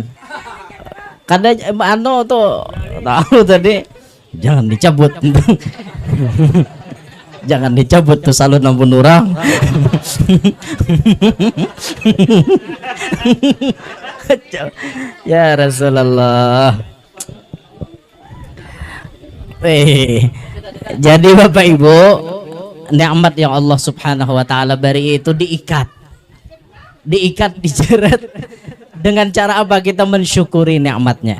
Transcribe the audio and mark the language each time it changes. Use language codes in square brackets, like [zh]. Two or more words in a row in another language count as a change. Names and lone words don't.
[bjn] Kada anu tuh tahu tadi. [id] Jangan dicabut. [bjn] Jangan dicabut tuh salun ampun orang. [ar] يا رسول الله. [id] Jadi Bapak Ibu, nikmat yang Allah [ar] سبحانه وتعالى [id] beri itu diikat, dijerat. Dengan cara apa kita mensyukuri nikmatnya?